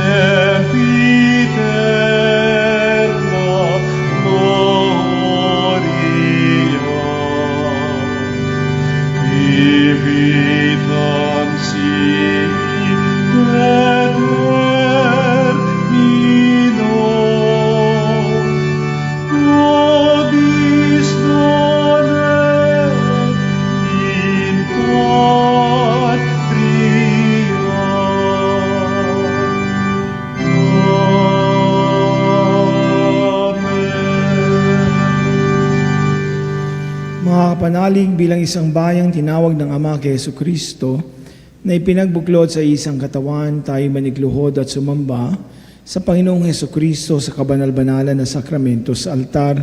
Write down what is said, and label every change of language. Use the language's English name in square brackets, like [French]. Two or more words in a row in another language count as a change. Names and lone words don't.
[Latin] sempiterna gloria, vivitam sibi termino, nobis donet in patria. [Filipino] Amen. Mga kapanalig, bilang isang bayang tinawag ng Ama kay Jesucristo na ipinagbuklod sa isang katawan, tayo manigluhod at sumamba sa Panginoong Jesucristo sa kabanal-banalan na sakramento sa altar.